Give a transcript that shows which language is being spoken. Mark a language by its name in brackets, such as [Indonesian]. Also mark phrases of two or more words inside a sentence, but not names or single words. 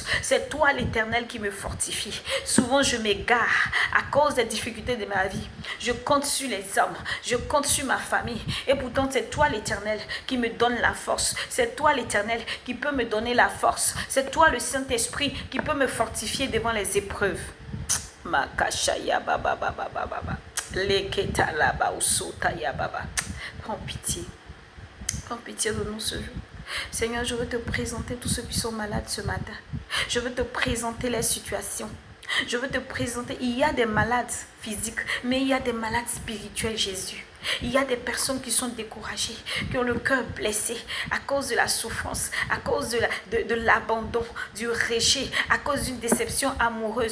[French] C'est toi l'Éternel qui me fortifie. Souvent, je m'égare à cause des difficultés de ma vie. Je compte sur les hommes. Je compte sur ma famille. Et pourtant, c'est toi l'Éternel qui me donne la force. C'est toi l'Éternel qui peut me donner la force. C'est toi le Saint-Esprit qui peut me fortifier devant les épreuves. Makashaya baba baba baba. Leketa laba usota ya baba. Prends pitié. Prends pitié de nous ce jour. Seigneur, je veux te présenter tous ceux qui sont malades ce matin. Je veux te présenter les situations. Je veux te présenter, il y a des malades physiques, mais il y a des malades spirituels, Jésus. Il y a des personnes qui sont découragées, qui ont le cœur blessé à cause de la souffrance, à cause de l'abandon, du rejet, à cause d'une déception amoureuse.